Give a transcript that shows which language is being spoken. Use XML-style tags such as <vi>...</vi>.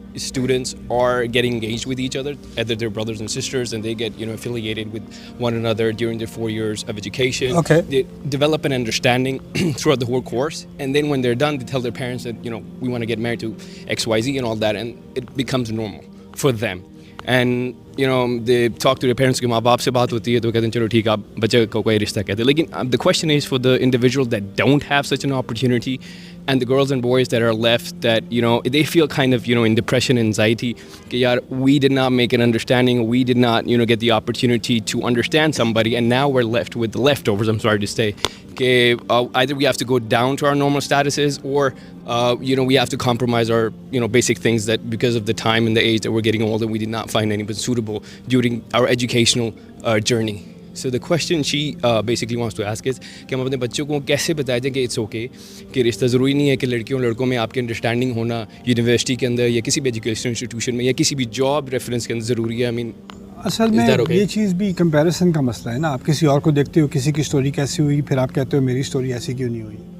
<en>Students are getting engaged with each other, either they're brothers and sisters, and they get affiliated with one another during their 4 years of education. Okay. They develop an understanding throughout the whole course, and then when they're done, they tell their parents that we want to get married to XYZ and all that, and it becomes normal for them. And they talk to their parents</en> <ur>کہ ماں باپ سے بات ہوتی ہے تو کہتے ہیں چلو ٹھیک آپ بچے کو کوئی رشتہ کہتے ہیں.</ur> <en>لیکن the question is for the individuals that don't have such an opportunity, and the girls and boys that are left that they feel kind of in depression, anxiety</en> <ur>کہ یار</ur> <en>we did not make an understanding, we did not get the opportunity to understand somebody, and now we're left with the leftovers, I'm sorry to say, کہ either we have to go down to our normal statuses, or we have to compromise our basic things that because of the time and the age that we're getting older, we did not find anybody suitable during our educational journey. So the question she basically wants to ask is</en> <ur>کہ ہم اپنے بچوں کو کیسے بتایا جائے کہ it's okay کہ رشتہ ضروری نہیں ہے کہ لڑکیوں لڑکوں میں آپ کی انڈرسٹینڈنگ ہونا یونیورسٹی کے اندر یا کسی بھی ایجوکیشن انسٹیٹیوشن میں یا کسی بھی جاب ریفرنس کے اندر ضروری ہے.</ur> <en>I mean,</en> <ur>اصل میں یہ چیز بھی کمپیریزن کا مسئلہ ہے نا. آپ کسی اور کو دیکھتے ہو کسی کی اسٹوری کیسی ہوئی, پھر آپ کہتے ہو میری اسٹوری ایسی کیوں نہیں ہوئی.</ur>